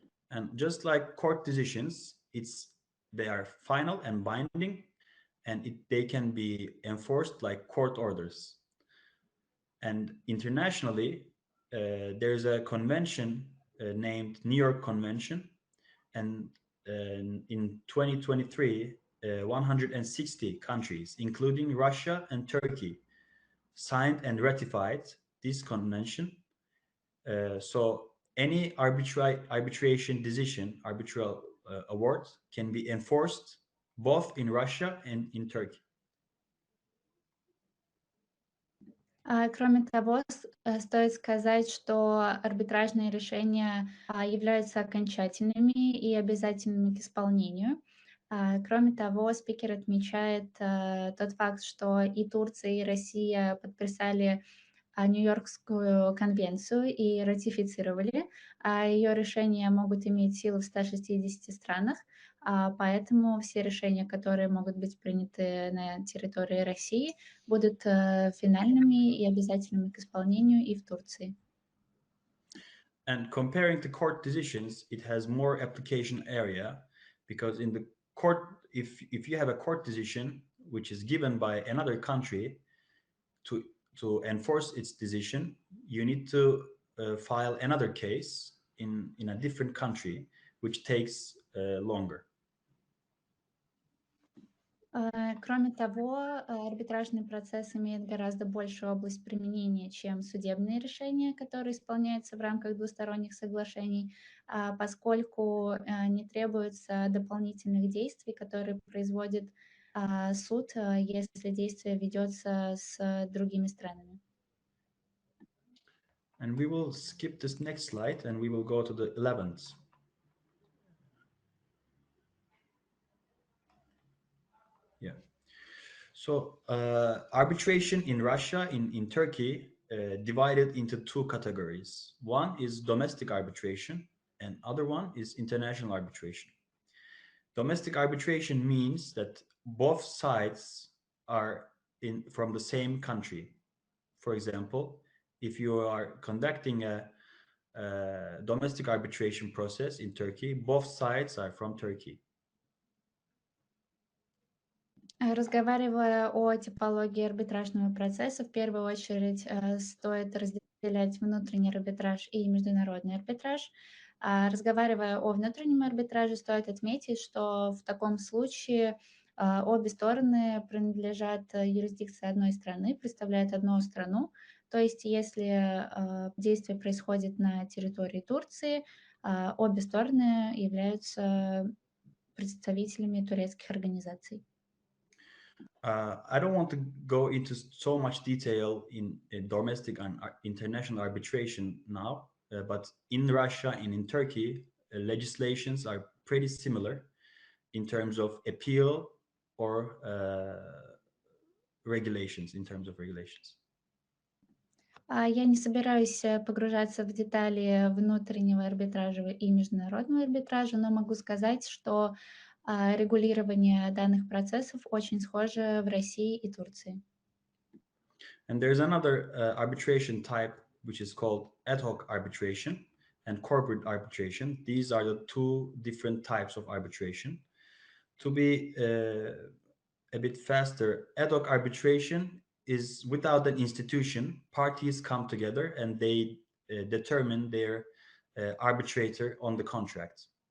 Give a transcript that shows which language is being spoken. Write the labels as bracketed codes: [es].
[en] And just like court decisions, they are final and binding, and they can be enforced like court orders. And internationally, there's a convention named New York Convention, and in 2023, 160 countries, including Russia and Turkey, signed and ratified this convention. So any arbitration decision, arbitral award, can be enforced both in Russia and in Turkey. [ru] Кроме того, стоит сказать, что арбитражные решения являются окончательными и обязательными к исполнению. Кроме того, спикер отмечает тот факт, что и Турция, и Россия подписали Нью-Йоркскую конвенцию и ратифицировали. Ее решения могут иметь силу в 160 странах, поэтому все решения, которые могут быть приняты на территории России, будут финальными и обязательными к исполнению и в Турции. [en] And comparing to court decisions, it has more application area, because in the court, if you have a court decision which is given by another country to enforce its decision, you need to file another case in a different country, which takes longer. [ru] Кроме того, арбитражный процесс имеет гораздо большую область применения, чем судебные решения, которые исполняются в рамках двусторонних соглашений, поскольку не требуется дополнительных действий, которые производит суд, если действие ведется с другими странами. [en] And we will skip this next slide and we will go to the 11th. Yeah. So arbitration in Russia, in Turkey, divided into two categories. One is domestic arbitration and other one is international arbitration. Domestic arbitration means that both sides are from the same country. For example, if you are conducting a domestic arbitration process in Turkey, both sides are from Turkey. [ru] Разговаривая о типологии арбитражного процесса, в первую очередь стоит разделять внутренний арбитраж и международный арбитраж. Разговаривая о внутреннем арбитраже, стоит отметить, что в таком случае обе стороны принадлежат юрисдикции одной страны, представляют одну страну. То есть если действие происходит на территории Турции, обе стороны являются представителями турецких организаций. [en] I don't want to go into so much detail in domestic and international arbitration now, but in Russia and in Turkey, legislations are pretty similar in terms of appeal or regulations, in terms of regulations. [ru] Я не собираюсь погружаться в детали внутреннего арбитража и международного арбитража, но могу сказать, что регулирование данных процессов очень схоже в России и Турции. [en] And there's another arbitration type which is called ad hoc arbitration and corporate arbitration. These are the two different types of arbitration. To be a bit faster, ad hoc arbitration is without an institution, parties come together and they determine their arbitrator on the contract.